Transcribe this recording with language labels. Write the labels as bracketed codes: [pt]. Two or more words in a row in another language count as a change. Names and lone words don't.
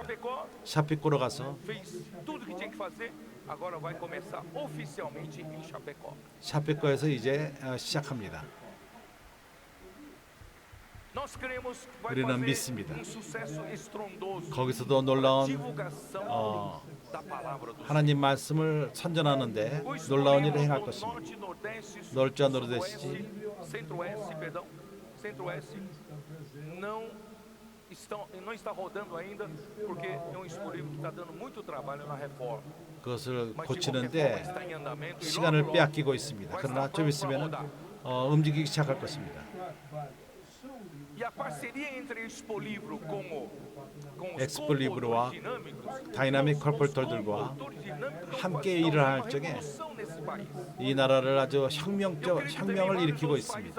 [ko] 샤피코로 가서 샤피코에서 이제 시작합니다. 우리는 믿습니다. 거기서도 놀라운 하나님 말씀을 선전하는데 놀라운 일을 행할 것입니다. 놀자 노르데시 [pt] Centro-Oeste não está rodando ainda porque é disponível que está dando muito trabalho na reforma. [ko] 그것을 고치는데 시간을 빼앗기고 있습니다. 그러나 좀 있으면 움직이기 시작할 것입니다. 엑스폴리브로와 다이나믹 컬폴터들과 함께 일을 할 적에 이 나라를 아주 혁명을 일으키고 있습니다.